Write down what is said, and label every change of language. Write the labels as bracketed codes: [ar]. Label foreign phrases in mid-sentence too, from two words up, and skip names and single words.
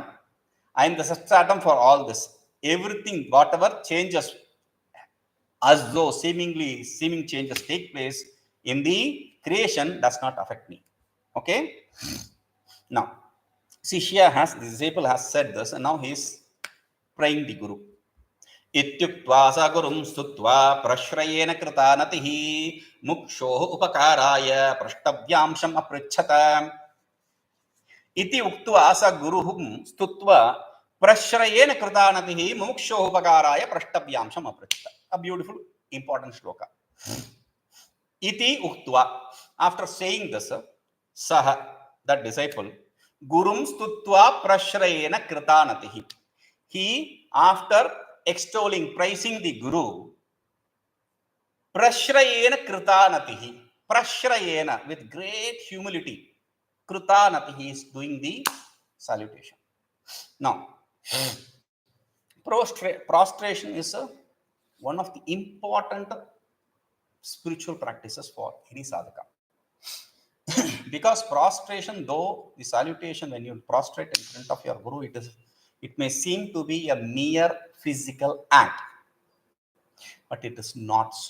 [en] I am the substratum for all this. Everything, whatever changes, as though seeming changes take place in the creation, does not affect me. Okay? Now, the disciple has said this, and now he is praying the Guru. [sa] Ityuktva sagurum stutva prashrayena kṛtānatihi mukshoh upakārāya spṛṣṭavyāṃ apricchata. Iti uktva saguruhum stutva prashrayena kṛtānatihi mukshoh upakārāya spṛṣṭavyāṃ apricchata. [en] A beautiful, important shloka. [sa] Iti uktva. [en] After saying this, saha, that disciple, [sa] gurum stutva prashrayena kṛtānatihi. [en] He, after extolling, praising the Guru, [sa] prashrayena kṛtānatihi, [en] prashrayena, with great humility, kṛtānatihi is doing the salutation. Now, prostration is one of the important spiritual practices for any sadhaka. Because prostration, though the salutation, when you prostrate in front of your Guru, it may seem to be a mere physical act, but it is not so.